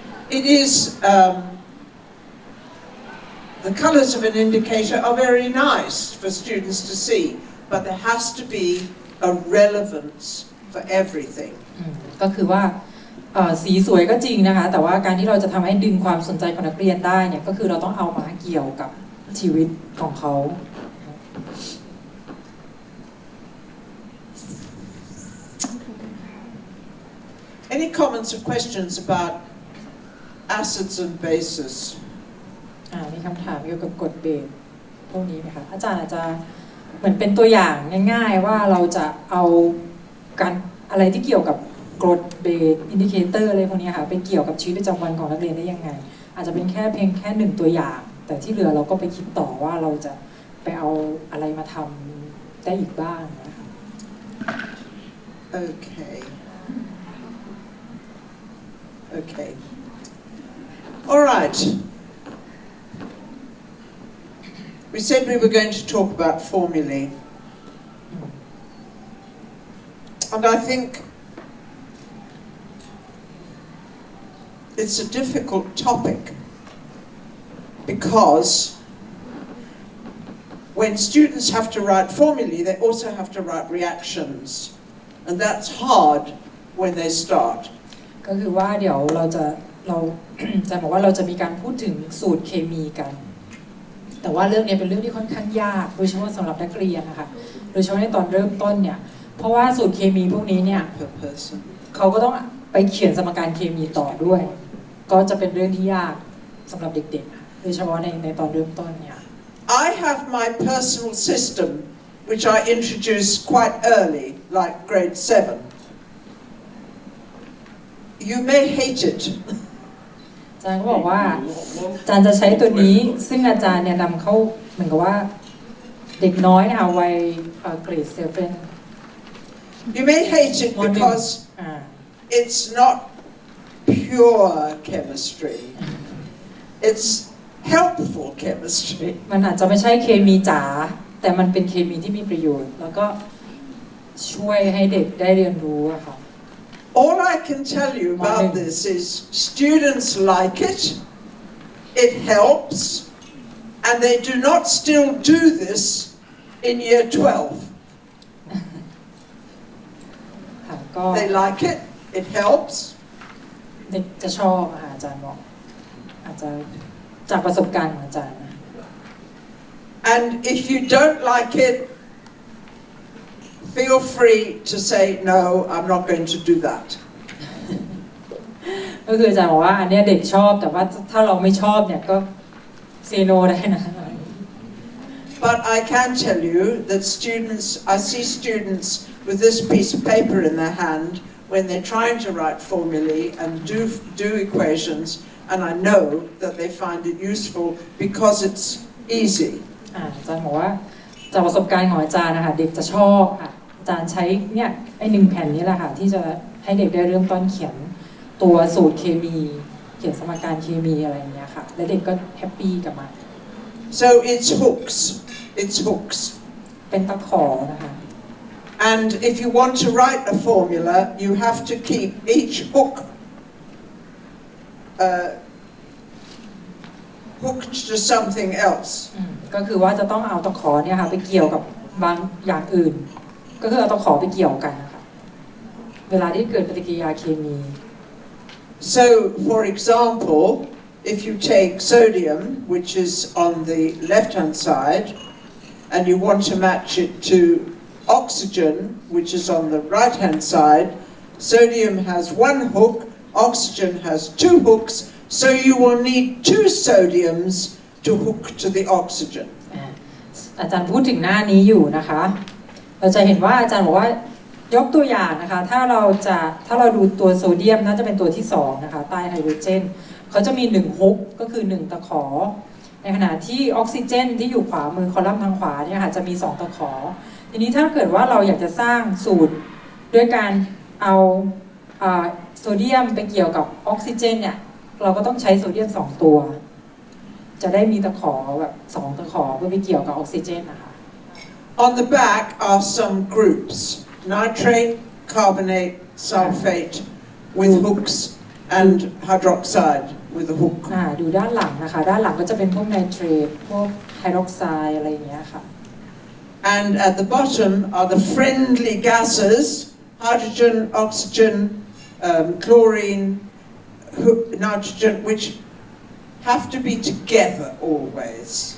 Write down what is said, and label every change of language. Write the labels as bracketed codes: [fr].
[en] It is the colors of an indicator are very nice for students to see, but there has to be a relevance for everything. [th] ก็คือว่าสีสวยก็จริงนะคะแต่ว่าการที่เราจะทำให้ดึงความสนใจของนักเรียนได้เนี่ยก็คือเราต้องเอามาเกี่ยวกับชีวิตของเขา [en] Any comments or questions about acids and bases? [th] มีคำถามเกี่ยวกับกรดเบสพวกนี้ไหมคะอาจารย์อาจจะเหมือนเป็นตัวอย่างง่ายๆว่าเราจะเอาการอะไรที่เกี่ยวกับกรดเบสอินดิเคเตอร์อะไรพวกนี้ค่ะไปเกี่ยวกับชีวิตประจำวันของนักเรียนได้ยังไงอาจจะเป็นเพียงแค่หนึ่งตัวอย่างแต่ที่เหลือเราก็ไปคิดต่อว่าเราจะไปเอาอะไรมาทำได้อีกบ้างนะคะ [en] Okay. All right. We said we were going to talk about formulae. And I think it's a difficult topic because when students have to write formulae, they also have to write reactions. And that's hard when they start. [th] ก็คือว่าเดี๋ยวเราจะบอกว่าเราจะมีการพูดถึงสูตรเคมีกันแต่ว่าเรื่องนี้เป็นเรื่องที่ค่อนข้างยากโดยเฉพาะสำหรับนักเรียนนะคะโดยเฉพาะในตอนเริ่มต้นเนี่ยเพราะว่าสูตรเคมีพวกนี้เนี่ยเขาก็ต้องไปเขียนสมการเคมีต่อด้วยก็จะเป็นเรื่องที่ยากสำหรับเด็กๆโดยเฉพาะในตอนเริ่มต้นเนี่ย [en] I have my personal system which I introduced quite early like grade 7You may hate it [th] อาจารย์ก็บอกว่าอาจารย์จะใช้ตัวนี้ซึ่งอาจารย์เนี่ยนำเข้าเหมือนกับว่าเด็กน้อยนะคะวัยเกรด7 [en] You may hate it because it's not pure chemistry. It's helpful chemistry. [th] มันอาจจะไม่ใช่เคมีจ๋าแต่มันเป็นเคมีที่มีประโยชน์แล้วก็ช่วยให้เด็กได้เรียนรู้อะค่ะ [en] All I can tell you about this is students like it, it helps, and they do not still do this in year 12. They like it, it helps. [th] เด็กจะชอบอาจารย์บอกอาจจะจากประสบการณ์ของอาจารย์ [en] And if you don't like it, feel free to say no, I'm not going to do that. [th] ก็คืออาจารย์บอกว่าอันนี้เด็กชอบแต่ว่าถ้าเราไม่ชอบเนี่ยก็เซโนได้นะ [en] But I can tell you that I see students with this piece of paper in their hand when they're trying to write formulae and do equations, and I know that they find it useful because it's easy. [th] อาจารย์บอกว่าจากประสบการณ์ของอาจารย์นะคะเด็กจะชอบค่ะอาจารย์ใช้เนี่ยไอ้1 แผ่นนี้แหละค่ะที่จะให้เด็กได้เริ่มต้นเขียนตัวสูตรเคมีเขียนสมการเคมีอะไรอย่างเงี้ยค่ะและเด็กก็แฮปปี้กับมัน [en] So it's hooks. [th] เป็นตะขอนะคะ [en] And if you want to write a formula, you have to keep each hook hooked to something else. [th] ก็คือว่าจะต้องเอาตะขอเนี่ยค่ะไปเกี่ยวกับบางอย่างอื่นก็คือเอาตะขอไปเกี่ยวกันนะคะเวลาที่เกิดปฏิกิริยาเคมี [en] So for example, if you take sodium, which is on the left-hand side, and you want to match it to oxygen, which is on the right-hand side, sodium has one hook, oxygen has two hooks, so you will need two sodiums to hook to the oxygen. [th] อาจารย์พูดถึงหน้านี้อยู่นะคะเราจะเห็นว่าอาจารย์บอกว่ายกตัวอย่างนะคะถ้าเราดูตัวโซเดียมน่าจะเป็นตัวที่2นะคะใต้ไฮโดรเจนเขาจะมี1ฮุกก็คือ1ตะขอในขณะที่ออกซิเจนที่อยู่ขวามือคอลัมน์ทางขวาเนี่ยค่ะจะมี2ตะขอทีนี้ถ้าเกิดว่าเราอยากจะสร้างสูตรด้วยการเอา โซเดียมไปเกี่ยวกับออกซิเจนเนี่ยเราก็ต้องใช้โซเดียม2ตัวจะได้มีตะขอแบบ2ตะขอเพื่อไปเกี่ยวกับออกซิเจนนะคะ [en] On the back are some groups: nitrate, carbonate, sulfate with hooks, and hydroxide with a hook. [th] ดูด้านหลังนะคะด้านหลังก็จะเป็นพวกไนเตรตพวกไฮดรอกไซด์อะไรอย่างเงี้ยค่ะ [en] And at the bottom are the friendly gases: hydrogen, oxygen, chlorine, nitrogen, which have to be together always.